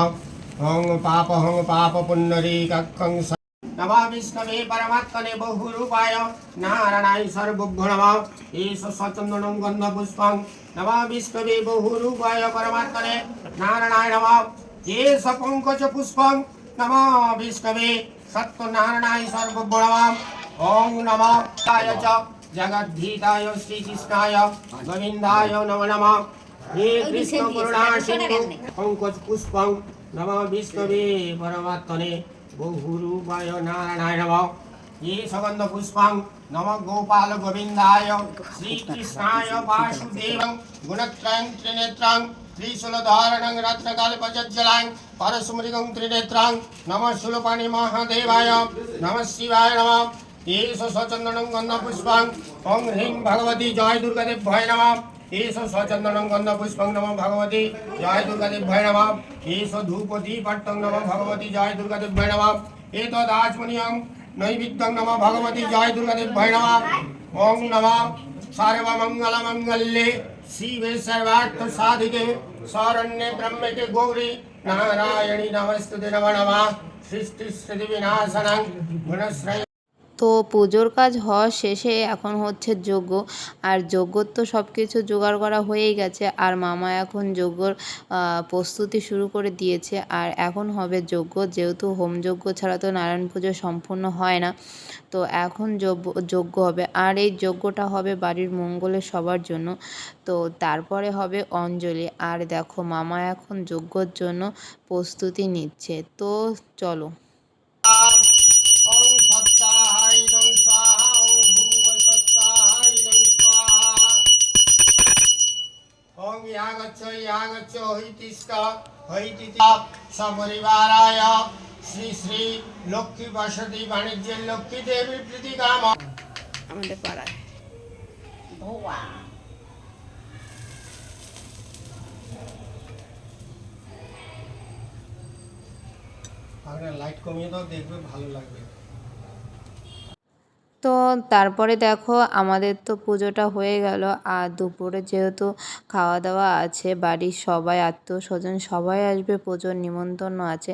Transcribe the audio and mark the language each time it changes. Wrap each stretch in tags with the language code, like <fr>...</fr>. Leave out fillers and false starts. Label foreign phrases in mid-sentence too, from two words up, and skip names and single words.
<sa>ओं पाप पुण्डरीकाक्षं नमः विष्णवे परमात्मने बहुरूपाय नारायणाय सर्वभ्यो नमः। ईश सचन्दनं गन्धपुष्पं नमः विष्णवे बहुरूपाय परमात्मने नारायणाय नमः। ईश पङ्कजपुष्पं नमः विष्णवे सत्यनारायणाय सर्वभ्यो नमः। ওং নমঃ শিবায় চ জগদ্ধিতায় শ্রীকৃষ্ণায় গোবিন্দায় নমো নমঃ। হে কৃষ্ণ করুণা সিন্ধু পঙ্কজ পুষ্পং নমঃ বিষ্ণবে পরমাত্মনে বহুরূপায় নারায়ণায় নমঃ। হে সুগন্ধ পুষ্পং নমঃ গোপাল গোবিন্দায় শ্রীকৃষ্ণায় বাসুদেবং গুণত্রয়ং ত্রিনেত্রং ত্রিশূলধারণং রত্নকল্পজ্জলাং পরশুমৃগং ত্রিনেত্রং নমঃ শূলপাণি মহাদেবায় নমঃ শিবায় নমঃ। एष स्वचन्दनं गन्धपुष्पं ॐ ह्रीं भगवती जय दुर्गादेव्यै नमः। एष स्वचन्दनं गन्धपुष्पं नमः भगवती जय दुर्गादेव्यै नमः। एष धूपदीपट्टं नमः भगवती जय दुर्गादेव्यै नमः। एतदाचमनीयं नैवेद्यं नमः भगवती जय दुर्गादेव्यै नमः। ॐ नमः सर्वमङ्गलमङ्गल्ये शिवे सर्वार्थसाधिके शरण्ये त्र्यम्बके गौरी नारायणी नमस्तुते नमो नमः। सृष्टिस्थितिविनाशनं गुणश्रय।</sa> <bn>তো পুজোর কাজ হওয়া শেষে এখন হচ্ছে যজ্ঞ, আর যজ্ঞর তো সব কিছু জোগাড় করা হয়েই গেছে, আর মামা এখন যজ্ঞর প্রস্তুতি শুরু করে দিয়েছে। আর এখন হবে যজ্ঞ, যেহেতু হোমযজ্ঞ ছাড়া তো নারায়ণ পুজো সম্পূর্ণ হয় না, তো এখন যজ্ঞ হবে। আর এই যজ্ঞটা হবে বাড়ির মঙ্গলের সবার জন্য। তো তারপরে হবে অঞ্জলি। আর দেখো মামা এখন যজ্ঞর জন্য প্রস্তুতি নিচ্ছে। তো চলো।</bn> <sa>ॐ सत्साहाय इदं स्वाहा ॐ भूवसत्साहाय इदं स्वाहा ॐ यागच्छ हैतिष्ठ हैतिष्ठ सपरिवाराय श्री श्री लक्ष्मी बसति वाणिज्य लक्ष्मी देवी प्रीतिकाम</sa> <bn>আমাদের পাড়ায় ভোয়া আপনারা লাইট কমিয়ে দাও, দেখবে ভালো লাগবে। তো তারপরে দেখো আমাদের তো পুজোটা হয়ে গেল, আর দুপুরে যেহেতু খাওয়া দাওয়া আছে, বাড়ির সবাই আত্মীয়স্বজন সবাই আসবে, পুজোর নিমন্ত্রণ আছে।</bn>